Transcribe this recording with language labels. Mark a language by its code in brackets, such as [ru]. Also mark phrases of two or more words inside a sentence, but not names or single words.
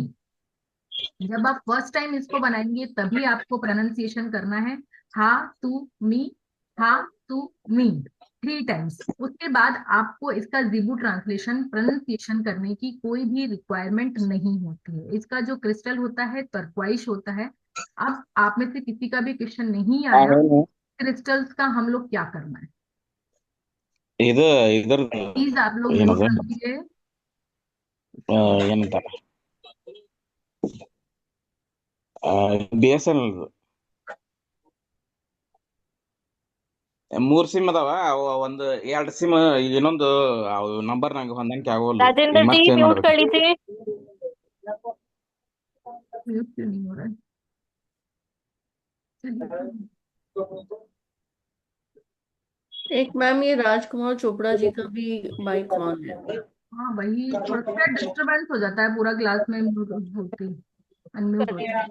[hi] जब आप [en] first time [hi] इसको बनाएंगे तभी आपको प्रोनाउंसिएशन करना है हा टू मी, हा टू मी 3 टाइम्स। उसके बाद आपको इसका जीबू [en] translation pronunciation [hi] करने की कोई भी रिक्वायरमेंट नहीं होती है। इसका जो क्रिस्टल होता है टर्क्वाइश होता है। अब आप में से किसी का भी क्वेश्चन नहीं आया क्रिस्टल्स का हम लोग क्या करना है, [kn] ಇದು ಇದ್ರದ್ದು [hi] प्लीज आप लोग नोट [kn] ಏನದು [hi] कर लीजिए। [kn] ಏನಂತಾರ BSNL 3 ಸಿಮ್ ಅದಾವ ಅವ ಒಂದು 2 ಸಿಮ್ ಇನ್ನೊಂದು ನಂಬರ್ ನಂಗೆ ಹೊಂದಾಣಿಕೆ ಆಗೋಲ್ದು [hi] राजेंद्र [kn] ಈಗ [hi] जी [kn] ಮತ್ತೆ ಚೇಂಜ್ [hi] म्यूट कर [kn] ಮಾಡ್ಬೇಕು [hi] लीजिए। म्यूट क्यों नहीं हो रहा है? चलिए। एक मैम ये राजकुमार चोपड़ा जी का भी [en] mic on [hi] है। हाँ वही थोड़ा सा डिस्टरबेंस हो जाता है पूरा क्लास में म्यूट होते अनम्यूट होते हैं।